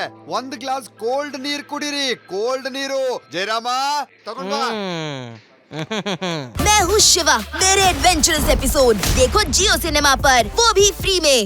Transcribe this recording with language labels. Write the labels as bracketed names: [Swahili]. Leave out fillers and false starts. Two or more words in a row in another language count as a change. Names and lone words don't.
[Kannada] ಒಂದ್ ಗ್ಲಾಸ್ ಕೋಲ್ಡ್ ನೀರ್ ಕುಡೀರಿ, ಕೋಲ್ಡ್ ನೀರು. ಜಯರಾಮ, ತಗೊಂಡ್ ಬಾ. [Hindi] मैं हूँ शिवा मेरे [English] adventurous episode [Hindi] देखो जियो सिनेमा पर, वो भी फ्री में।